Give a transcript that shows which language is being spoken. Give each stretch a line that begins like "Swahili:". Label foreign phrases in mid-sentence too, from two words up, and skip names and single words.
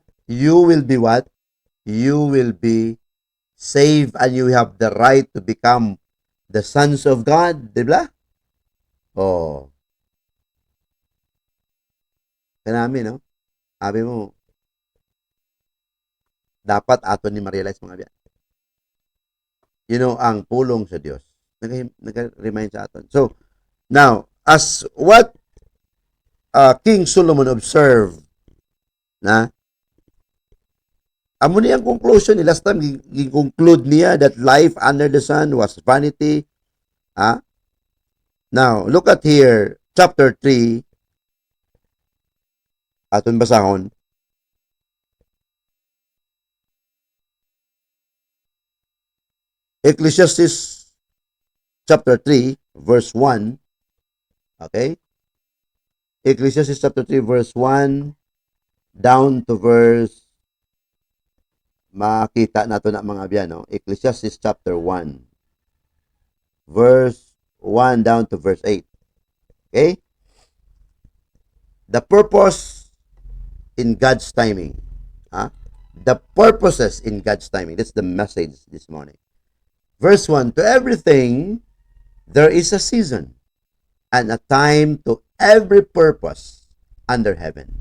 English: You will be what? You will be saved and you have the right to become the sons of God.
Hiligaynon: Diba? Oh. Kanami, no? Sabi mo, dapat ato ni ma-realize mga biyan.
English: You know,
Hiligaynon: ang pulong sa Diyos. Nag-remind sa aton.
English: So, now, as what King Solomon observed,
Hiligaynon: na amo niya ang conclusion ni
English: last time
Hiligaynon: gi-conclude niya
English: that life under the sun was vanity. Now look at here chapter 3
Hiligaynon: aton basahon.
English: Ecclesiastes chapter 3 verse 1. Okay? Ecclesiastes chapter 3 verse 1 down to verse,
Hiligaynon: makita nato na mga biyan, no?
English: Ecclesiastes chapter 1 verse 1 down to verse 8. Okay? The purpose in God's timing. The purposes in God's timing. That's the message this morning. Verse 1, to everything there is a season and a time to every purpose under heaven.